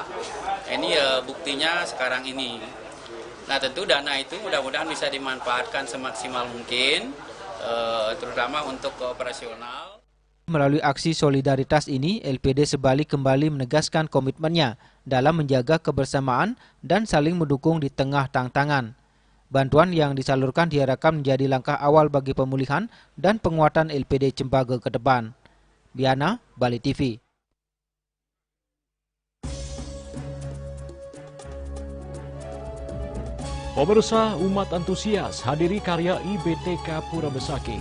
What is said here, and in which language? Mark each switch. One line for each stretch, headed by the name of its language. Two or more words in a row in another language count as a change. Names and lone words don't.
Indonesian: Ini buktinya sekarang ini. Nah, tentu dana itu mudah-mudahan bisa dimanfaatkan semaksimal mungkin, terutama untuk operasional. Melalui aksi solidaritas ini, LPD Sebali kembali menegaskan komitmennya dalam menjaga kebersamaan dan saling mendukung di tengah tantangan. Bantuan yang disalurkan diharapkan menjadi langkah awal bagi pemulihan dan penguatan LPD Cempage ke depan. Biana, Bali TV. Pemirsa, umat antusias hadiri karya IBTK Pura Besaki.